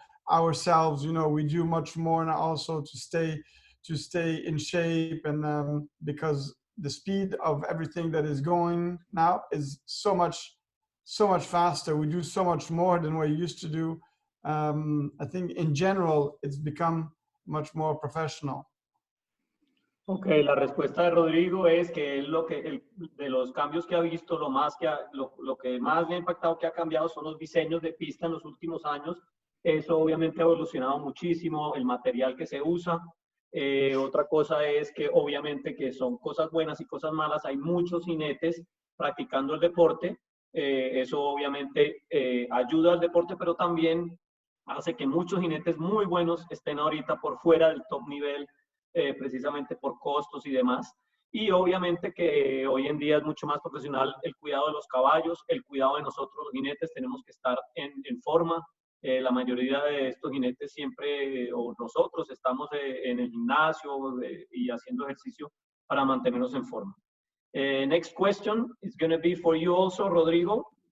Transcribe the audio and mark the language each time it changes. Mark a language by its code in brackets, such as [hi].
[en] Ourselves, we do much more now also to stay in shape, and because the speed of everything that is going now is so much faster. We do so much more than we used to do. I think in general it's become much more professional. [es] Ok, la respuesta de Rodrigo es que él de los cambios que ha visto, lo que más le ha impactado que ha cambiado son los diseños de pista en los últimos años. Eso obviamente ha evolucionado muchísimo, el material que se usa. Otra cosa es que obviamente que son cosas buenas y cosas malas. Hay muchos jinetes practicando el deporte. Eso obviamente ayuda al deporte, pero también hace que muchos jinetes muy buenos estén ahorita por fuera del top nivel, precisamente por costos y demás. Y obviamente que hoy en día es mucho más profesional el cuidado de los caballos, el cuidado de nosotros los jinetes. Tenemos que estar en forma. La mayoría de estos jinetes siempre, o nosotros, estamos en el gimnasio y haciendo ejercicio para mantenernos en forma. [en] Next question is going to be for you also, Rodrigo.